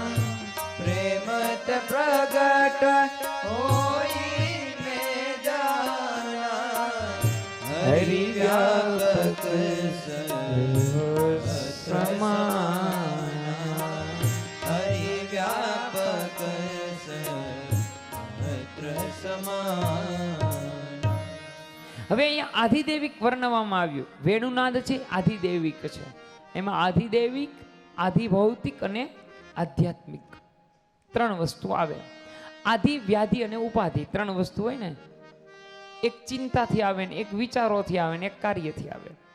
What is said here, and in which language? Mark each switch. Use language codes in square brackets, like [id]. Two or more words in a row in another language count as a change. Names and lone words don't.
[hi] प्रेमत प्रगट होई में जाना, हरि व्यापक सर्व समान, हरि व्यापक सर्वत्र समान. [gu] હવે અહીંયા આધિદેવિક વર્ણવવામાં આવ્યું. વેણુનાદ છે આધિદેવિક છે. એમાં આધિદેવિક, આધિભૌતિક અને આધ્યાત્મિક ત્રણ વસ્તુ આવે. આધિ, વ્યાધિ અને ઉપાધિ ત્રણ વસ્તુ હોય ને. એક ચિંતાથી આવે ને, એક વિચારોથી આવે ને, એક કાર્યથી આવે.